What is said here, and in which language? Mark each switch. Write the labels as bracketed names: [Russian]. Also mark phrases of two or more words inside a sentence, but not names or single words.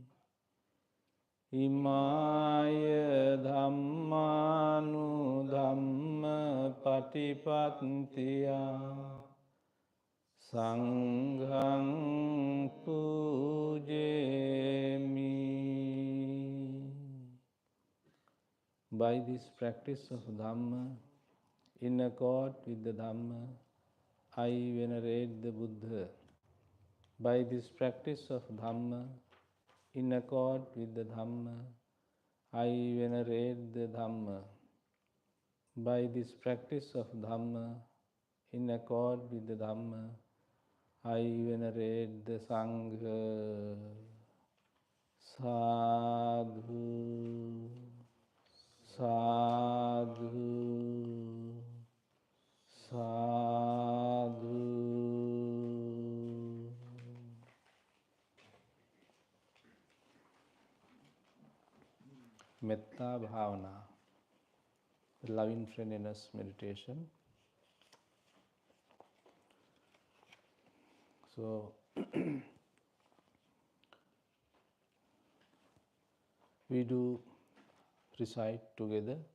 [Pali] Imāya dhammānu dhamma patipattiya Saṅghaṃ pujemi. [English] By this practice of Dhamma, in accord with the Dhamma, I venerate the Buddha. By this practice of Dhamma, in accord with the Dhamma, I venerate the Dhamma. By this practice of Dhamma, in accord with the Dhamma. I venerate the Sangha. [Pali] Sadhu, sadhu, sadhu. Metta Bhavana, [English] loving friendliness meditation. So, we do recite together.